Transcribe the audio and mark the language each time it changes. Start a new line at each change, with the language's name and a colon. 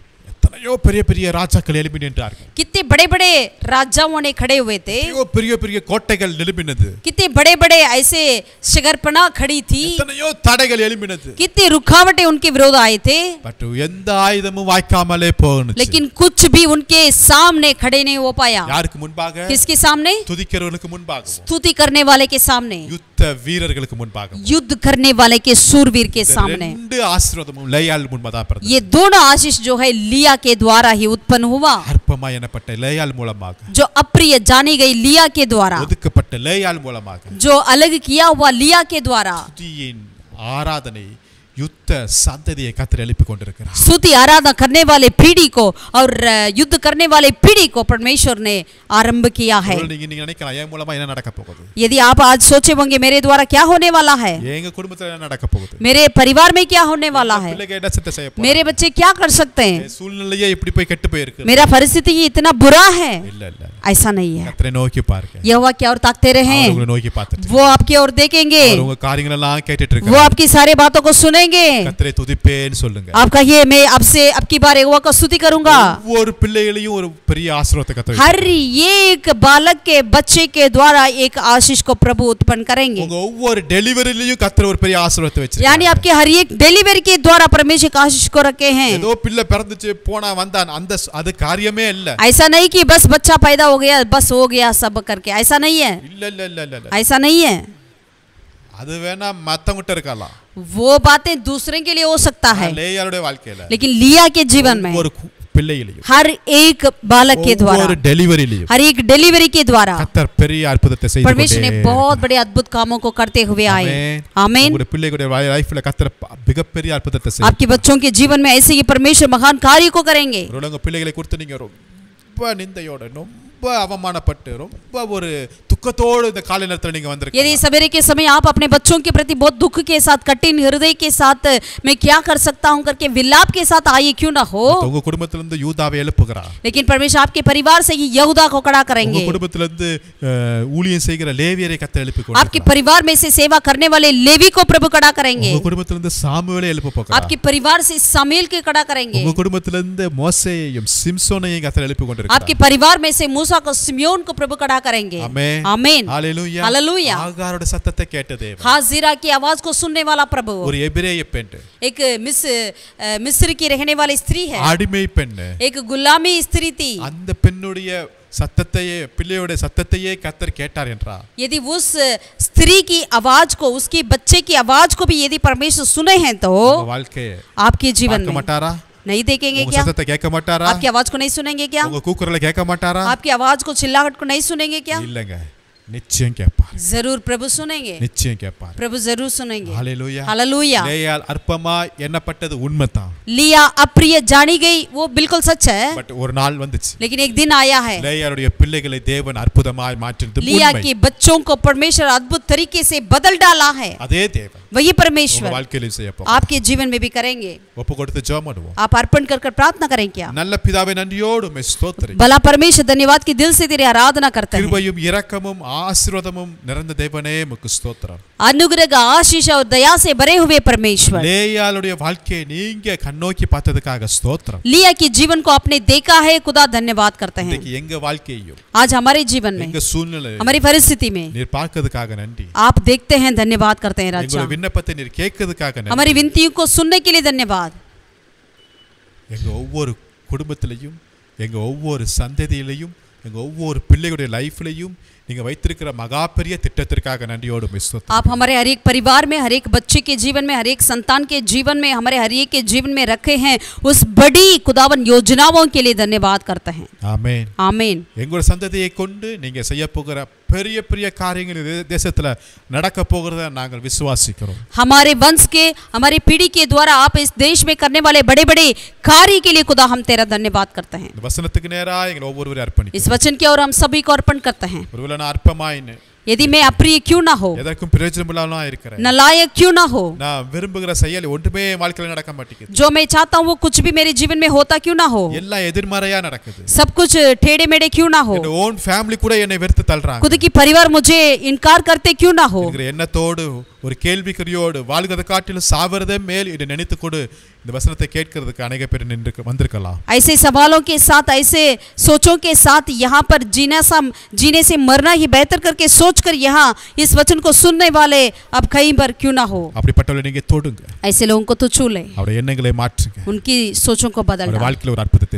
Tamil: எத்தனையோ பெரிய பெரிய ராஜாக்கள் எழுப்பி நின்றார்கள்.
Hindi: कितने बड़े बड़े राजाओं ने खड़े हुए थे.
Tamil: எத்தனையோ பெரிய பெரிய கோட்டைகள் எழுப்பினது.
Hindi: कितने बड़े बड़े ऐसे शिखरपना खड़ी थी.
Tamil: எத்தனையோ தடைகள் எழுப்பினது.
Hindi: कितने रुकावटें उनके विरोध आए थे.
Tamil: பட் எந்த ஆயுதமும் வாய்க்காமலே போனுச்சு.
Hindi: लेकिन कुछ भी उनके सामने खड़े नहीं हो पाया.
Tamil: யாருக்கு முன்பாக?
Hindi: किसके सामने?
Tamil: துதிக்கிறவர்களுக்கு முன்பாக.
Hindi: स्तुति करने वाले के सामने.
Tamil: யுத்த வீரர்களுக்கு முன்பாக.
Hindi: युद्ध करने वाले के सूरवीर के सामने.
Tamil: ரெண்டு ஆசீர்வாதமும் லேயாள் முன்பாக பிறந்தது.
Hindi: ये दोनों आशीष जो है लिया के द्वारा ही उत्पन्न हुआ.
Tamil: அற்பமாய் எனப்பட்ட லேயாள் மூலமாக.
Hindi: जो अप्रिय जानी गई लिया के द्वारा.
Tamil: ஒதுக்கப்பட்ட லேயாள் மூலமாக.
Hindi: जो अलग किया हुआ लिया के द्वारा.
Tamil: துதியின் ஆராதனை யுத்த சந்ததியை கர்த்தர் எழுப்பி கொண்டிருக்கிறார்.
Hindi: स्तुति आराधना करने वाले पीढ़ी को और युद्ध करने वाले पीढ़ी को परमेश्वर ने आरंभ किया है.
Tamil: நீங்க நினைக்கலாம் என் மூலமா என்ன நடக்க போகுது?
Hindi: यदि आप आज सोचे होंगे मेरे द्वारा क्या होने वाला है,
Tamil: எங்க குடும்பத்துல என்ன நடக்க போகுது?
Hindi: मेरे परिवार में क्या होने वाला है,
Tamil: பிள்ளைங்க என்ன சித்த செய்ய போறாங்க?
Hindi: मेरे बच्चे क्या कर सकते हैं,
Tamil: சூழ்நிலையே இப்படி போய் கெட்டு போயிருக்கு.
Hindi: मेरा परिस्थिति इतना बुरा है,
Tamil: இல்ல இல்ல
Hindi: ऐसा नहीं है.
Tamil: கர்த்தரை நோக்கி பாருங்க.
Hindi: यहोवा की ओर ताकते रहे,
Tamil: அவங்களை நோக்கி பார்த்துட்டு
Hindi: वो आपकी ओर देखेंगे,
Tamil: அவர் உங்க காரியங்கள் எல்லாம் கேட்டுட்டு
Hindi: वो
Tamil: இருக்காரு.
Hindi: आपकी सारी बातों को सुनेंगे.
Tamil: கர்த்தரை துதிப்பேன்னு சொல்லுங்க.
Hindi: आप कहिए मैं आपसे अब की बार यहोवा का स्तुति करूंगा.
Tamil: ஒவ்வொரு பிள்ளைகளையும் ஒரு பெரிய ஆசீர்வாதத்தை கர்த்தர்
Hindi: हर एक बालक के बच्चे के द्वारा एक आशीष को प्रभु उत्पन्न करेंगे.
Tamil: உங்க ஒவ்வொரு டெலிவரியிலயும் கர்த்தர் ஒரு பெரிய ஆசீர்வாதத்தை வச்சிருக்காரு.
Hindi: यानी आपके हर एक डिलीवरी के द्वारा परमेश्वर का आशीष को रखे हैं.
Tamil: ஏதோ பிள்ளை பிறந்துச்சு போனா வந்தான் அந்த அது காரியமே இல்ல.
Hindi: ऐसा नहीं कि बस बच्चा पैदा हो गया बस हो गया सब करके, ऐसा नहीं है.
Tamil: இல்ல இல்ல இல்ல இல்ல.
Hindi: ऐसा नहीं है.
Tamil: அது வேணா மத்தவங்கிட்ட இருக்கலாம்.
Hindi: वो बातें दूसरे के लिए हो सकता है,
Tamil: லேயாளுடைய வாழ்க்கையில
Hindi: लेकिन लिया के जीवन में
Tamil: ஒரு பிள்ளையிலையும்
Hindi: हर एक बालक के द्वारा,
Tamil: ஒரு டெலிவரியிலையும்
Hindi: हर एक डिलीवरी के द्वारा
Tamil: கர்த்தர் பெரிய அற்புதத்தை செய்து
Hindi: परमेश्वर ने बहुत बड़े अद्भुत कामों को करते हुए आए. आमीन.
Tamil: உங்களுடைய பிள்ளைகளுடைய லைஃப்ல கர்த்தர் மிகப்பெரிய அற்புதத்தை செய்து
Hindi: आपके बच्चों के जीवन में ऐसे ही परमेश्वर महान कार्य को करेंगे.
Tamil: உங்க பிள்ளைகளை குறித்து நீங்க ரொம்ப நிந்தையோட ரொம்ப அவமானப்பட்டு ரொம்ப ஒரு துக்கத்தோடு இந்த காலை நேரத்துல நீங்க வந்திருக்கீங்க.
Hindi: यदि सवेरे के समय आप अपने बच्चों के प्रति बहुत दुख के साथ, कठिन हृदय के साथ मैं क्या कर सकता हूं करके विलाप के साथ आए क्यों ना हो,
Tamil: உங்க குடும்பத்துல இருந்து யூதாவை எழுப்புகிறார்.
Hindi: लेकिन परमेश्वर आपके परिवार से ही यहूदा को खड़ा
Tamil: உங்க
Hindi: करेंगे.
Tamil: குடும்பத்துல இருந்து ஊழியம் செய்கிற லேவியரை கர்த்தர் எழுப்பி கொண்டிருக்கிறார்.
Hindi: परिवार में से सेवा करने वाले लेवी को प्रभु खड़ा करेंगे.
Tamil: உங்க குடும்பத்துல இருந்து சாமுவேலை எழுப்ப போகிறார்.
Hindi: आपके परिवार से सामुएल के खड़ा करेंगे.
Tamil: உங்க குடும்பத்துல இருந்து மோசேயையும் சிம்சோனையும் கர்த்தர் எழுப்பி கொண்டிருக்கிறார்.
Hindi: आपके परिवार में से मूसा को सिम्योन को प्रभु खड़ा करेंगे. आमीन. आमीन.
Tamil: ஹalleluya.
Hindi: हालेलुया.
Tamil: ஆகாரோட சத்தத்தை கேட்ட தேவன்.
Hindi: हाजिरा की आवाज को सुनने वाला प्रभु
Tamil: ஒரு எபிரேய பெண்,
Hindi: एक मिस्र की रहने वाली स्त्री है,
Tamil: அடிமை பெண்.
Hindi: एक गुलामी स्त्री थी.
Tamil: அந்த பெண்ணுடைய சத்தத்தையே பிள்ளையோட சத்தத்தையே கர்த்தர் கேட்டார் என்றார்.
Hindi: यदि उस स्त्री की आवाज को, उसके बच्चे की आवाज को भी यदि परमेश्वर सुने हैं तो
Tamil: உங்க வாழ்க்கையை
Hindi: आपके जीवन
Tamil: பார்க்க
Hindi: में
Tamil: மாட்டாரா?
Hindi: नहीं देखेंगे
Tamil: உங்க
Hindi: क्या?
Tamil: சத்தத்தை கேட்க மாட்டாரா?
Hindi: आपकी आवाज को नहीं सुनेंगे क्या?
Tamil: உங்க கூக்குரலை கேட்க மாட்டாரா?
Hindi: आपकी आवाज को, चिल्लाहट को नहीं सुनेंगे क्या?
Tamil: இல்லங்க, நிச்சயம் கேட்பார்.
Hindi: जरूर प्रभु सुनेंगे,
Tamil: நிச்சயம் கேட்பார்.
Hindi: प्रभु जरूर सुनेंगे.
Tamil: ஹalleluya.
Hindi: हालेलुया.
Tamil: லேயாள் அற்பமா எண்ணப்பட்டது உண்மைதான்.
Hindi: लिया अप्रिय जानी गई, वो बिल्कुल सच है,
Tamil: பட் ஒரு நாள் வந்துச்சு.
Hindi: लेकिन एक दिन आया है
Tamil: லேயாளுடைய பிள்ளைகளை தேவன் அற்புதமாய் மாற்றினது
Hindi: लिया
Tamil: உண்மை.
Hindi: के बच्चों को परमेश्वर अद्भुत तरीके से बदल डाला है.
Tamil: அதே தேவன்
Hindi: वही
Tamil: உங்க
Hindi: परमेश्वर
Tamil: வாழ்க்கையில செய்ய போறார்.
Hindi: आपके जीवन में भी करेंगे.
Tamil: ஒப்பு கொடுத்து ஜெபம் பண்ணுவோம்.
Hindi: आप अर्पण कर कर प्रार्थना करें क्या?
Tamil: நல்ல பிதாவே நன்றியோடு உம்மை ஸ்தோத்திரிக்கிறேன்.
Hindi: भला परमेश्वर धन्यवाद की दिल से तेरी आराधना करते हैं.
Tamil: கிருபையும் இரக்கமும் ஆசீர்வாதமும் நிறைந்த தேவனே உமக்கு ஸ்தோத்திரம்.
Hindi: अनुग्रह का आशीष और दया से भरे हुए परमेश्वर,
Tamil: லேயாளுடைய வாழ்க்கையை நீங்க கண்ணோக்கி பார்த்ததுக்காக ஸ்தோத்திரம்.
Hindi: लिया के जीवन को आपने देखा है, खुदा धन्यवाद करते हैं.
Tamil: இன்னைக்கு எங்க வாழ்க்கையையும்
Hindi: आज हमारे जीवन में,
Tamil: எங்க சூழ்நிலை
Hindi: हमारी परिस्थिति में
Tamil: நீர் பார்க்கிறதுக்காக நன்றி.
Hindi: आप देखते हैं, धन्यवाद करते हैं राजा.
Tamil: எங்களுடைய விண்ணப்பத்தை நீர் கேட்கிறதுக்காக நன்றி.
Hindi: हमारी विनतियों को सुनने के लिए धन्यवाद.
Tamil: எங்க ஒவ்வொரு குடும்பத்திலையும், எங்க ஒவ்வொரு சந்ததியிலையும், எங்க ஒவ்வொரு பிள்ளைகளுடைய லைஃப்லையும் நீங்க வைத்திருக்கிற மகா பெரிய திட்டத்திற்காக நன்றியோடு ஸ்தோத்திரம்.
Hindi: आप हमारे हर एक परिवार में, हर एक बच्चे के जीवन में, हर एक संतान के जीवन में, हमारे हर एक के जीवन में रखे हैं उस बड़ी खुदावन योजनाओं के लिए धन्यवाद करते हैं.
Tamil: ஆமென்.
Hindi: आमीन.
Tamil: எங்களோட சந்ததியை கொண்டு நீங்க செய்ய போகிற பெரிய பெரிய காரியங்கள் இந்த தேசத்துல நடக்க போகிறத நாங்கள் விசுவாசிக்கிறோம்.
Hindi: हमारे वंश के, हमारी पीढ़ी के द्वारा आप इस देश में करने वाले बड़े बड़े कार्य के लिए खुदा हम तेरा धन्यवाद करते हैं.
Tamil: இந்த வசனத்துக்கு நேரா எங்களை ஒவ்வொருவரையும் அர்ப்பணிக்கிறோம்.
Hindi: इस वचन की ओर हम सभी को अर्पण करते हैं.
Tamil: ஒருவேளை நான் அற்பமாயின்னு
Hindi: यदि मैं अप्रिय क्यों ना हो,
Tamil: எதற்கும் பிரயோஜனமில்லாம இருக்கிறேன்,
Hindi: नालायक क्यों ना हो,
Tamil: நான் விரும்புகிற செயல் ஒன்றுமே வாழ்க்கையில நடக்க மாட்டேங்குது,
Hindi: जो मैं चाहता हूँ वो कुछ भी मेरे जीवन में होता क्यों ना हो,
Tamil: எல்லாம் எதிர்மறையா நடக்குது,
Hindi: सब कुछ टेढ़े मेढ़े क्यों ना हो,
Tamil: என்னோட
English: own family
Tamil: கூட என்னை வெறுத்து தள்ளுறாங்க,
Hindi: खुद की परिवार मुझे इनकार करते क्यों ना हो,
Tamil: என்கிற எண்ணத்தோடு ஒரு கேள்விக்குறியோடு வாழ்கிறத காட்டிலும் சாவறதே மேல் என்று நினைத்து கொண்டு இந்த வசனத்தை கேட்கிறதுக்கு
Hindi: अनेक
Tamil: பேர் நின்று வந்திருக்கலாம்.
Hindi: ऐसे सवालों के साथ, ऐसे सोचों के साथ यहाँ पर जीने से मरना ही बेहतर करके सोचकर यहाँ इस वचन को सुनने वाले अब कई बार क्यों ना हो.
Tamil: அப்படிப்பட்டவளை நீங்க தொடுங்க,
Hindi: ऐसे लोगों को तो छू ले,
Tamil: அவருடைய எண்ணங்களை மாற்றுங்க,
Hindi: उनकी सोचों को बदल
Tamil: அவருடைய
Hindi: डाल,
Tamil: வாழ்க்கையில ஒரு அற்புதத்தை